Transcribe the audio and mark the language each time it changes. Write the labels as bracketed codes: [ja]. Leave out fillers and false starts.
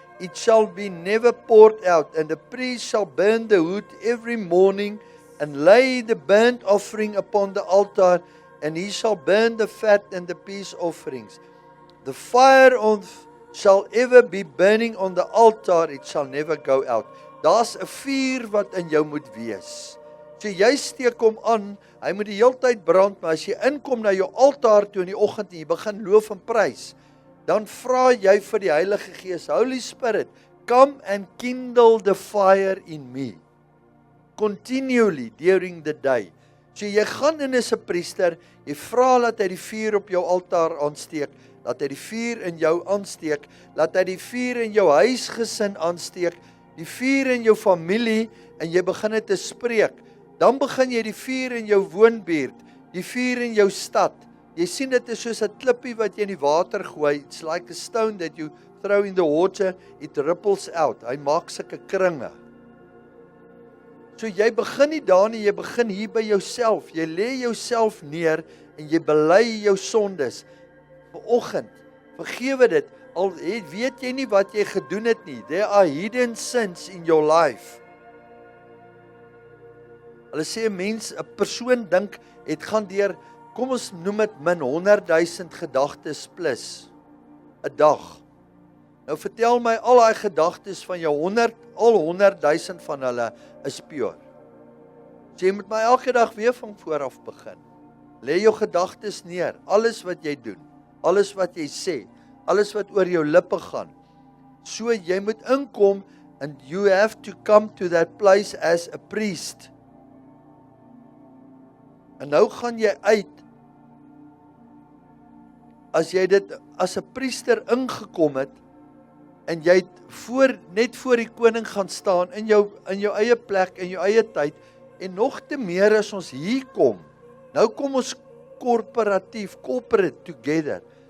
[en] It shall be never poured out, and the priest shall burn the wood every morning and lay the burnt offering upon the altar, and he shall burn the fat and the peace offerings. The fire shall ever be burning on the altar, it shall never go out. [af] Daar's 'n vuur wat in jou moet wees. So jy steek hom aan, hy moet die hele tyd brand, maar as jy inkom na jou altaar toe in die oggend en jy begin loof en prys, dan vra jy vir die Heilige Gees, [en] Holy Spirit, come and kindle the fire in me. Continually during the day. [af] So jy gaan in as 'n priester, jy vra dat hy die vuur op jou altaar aansteek, dat hy die vuur in jou aansteek, dat hy die vuur in jou huisgesin aansteek, die vuur in jou familie, en jy begin dit te spreek. Dan begin jy die vuur in jou woonbuurt, die vuur in jou stad. Jy sien dit is soos 'n klippie wat jy in die water gooi. [en] It's like a stone that you throw in the water, it ripples out. [af] Hy maak sulke kringe. So jy begin nie daar nie, jy begin hier by jouself. Jy lê jouself neer en jy bely jou sondes. Vanoggend, vergewe dit. Al weet jy nie wat jy gedoen het nie. [en] There are hidden sins in your life. [af] Hulle sê 'n persoon dink, het gaan deur, kom ons noem dit min 100,000 gedagtes plus 'n dag. Nou vertel my al daai gedagtes van jou 100,000 van hulle is pure. So jy moet my elke dag weer van voor af begin. Lê jou gedagtes neer, alles wat jy doen, alles wat jy sê, alles wat oor jou lippe gaan. So jy moet inkom [en] and you have to come to that place as a priest. [af] En nou gaan jy uit, as jy dit as 'n priester ingekom het, en jy het net voor die koning gaan staan, in jou eie plek, in jou eie tyd, en nog te meer as ons hier kom, nou kom ons [en] corporate together.